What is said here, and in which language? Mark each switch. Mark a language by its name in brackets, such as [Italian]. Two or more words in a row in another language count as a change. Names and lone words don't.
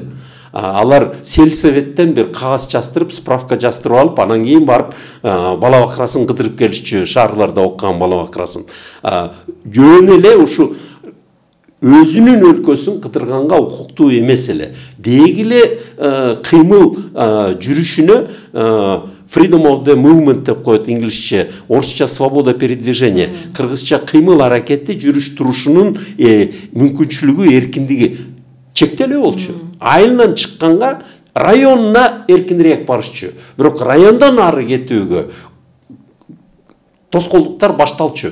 [Kyrgyz] Алар сельсоветтен бир кагаз жаздырып, справка жаздырып алып, анан кийин барып бала бакырасын кыдырып келишчү, шаарларда окуган бала бакырасын. Жөн эле ушу өзүнүн өлкөсүн кыдырганга укуктуу эмес эле. Деги эле кыймыл жүрүшүнө [English] freedom of the movement [Kyrgyz] деп коет инглисче, орусча [Russian] свобода передвижения, [Kyrgyz] кыргызча кыймыл аракети жүрүш турушунун мүмкүнчүлүгү, эркиндиги чектелүү болчу. Айылынан чыкканга районуна эркинирээк барышчу. Бирок райондон ары кетүүгө тоскоолдуктар башталчу.